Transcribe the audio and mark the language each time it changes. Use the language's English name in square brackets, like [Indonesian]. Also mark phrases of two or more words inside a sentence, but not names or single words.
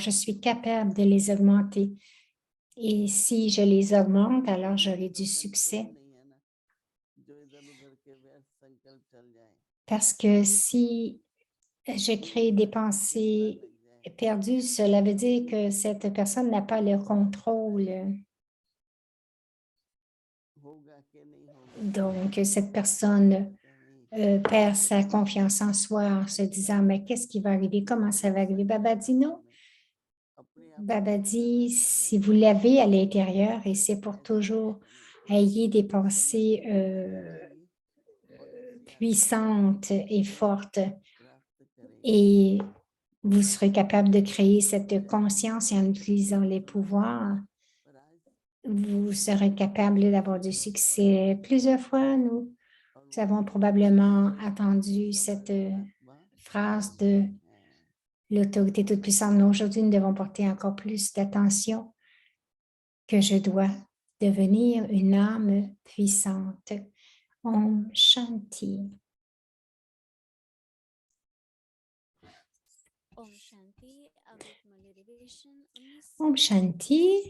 [French] Je suis capable de les augmenter. Et si je les augmente, alors j'aurai du succès. Parce que si je crée des pensées perdues, cela veut dire que cette personne n'a pas le contrôle. [Hindi] होगा कि नहीं होगा [French] Donc, cette personne [Hindi] कहीं [French] perd sa confiance en soi en se disant, mais qu'est-ce qui va arriver? Comment ça va arriver? Baba dit non. [Hindi] अपने आप को Baba कैसे [French] dit, [Hindi] कंट्रोल [French] si vous [Hindi] रखें [French] l'avez à [Hindi] कि [French] l'intérieur et [Hindi] हमें [French] c'est pour [Hindi] ऐसा [French] toujours, [Hindi] नहीं [French] ayez des [Hindi] करना [French] pensées [Hindi] चाहिए और इसी आत्मा [French] puissantes et [Hindi] को [French] fortes [Hindi] प्राप्त करेंगे [French] et vous serez capable de créer cette conscience et en utilisant les pouvoirs, [Hindi] पर आज [French] vous serez capable d'avoir du succès. Plusieurs fois, nous [Hindi] और वो [French] avons probablement entendu cette [Hindi] समस्त आत्मा [French] phrase de [Hindi] हैं [French] l'autorité toute-puissante. Mais aujourd'hui, nous devons porter encore plus d'attention que je dois devenir une âme puissante. [Hindi] ओम शांति। ओम शांति.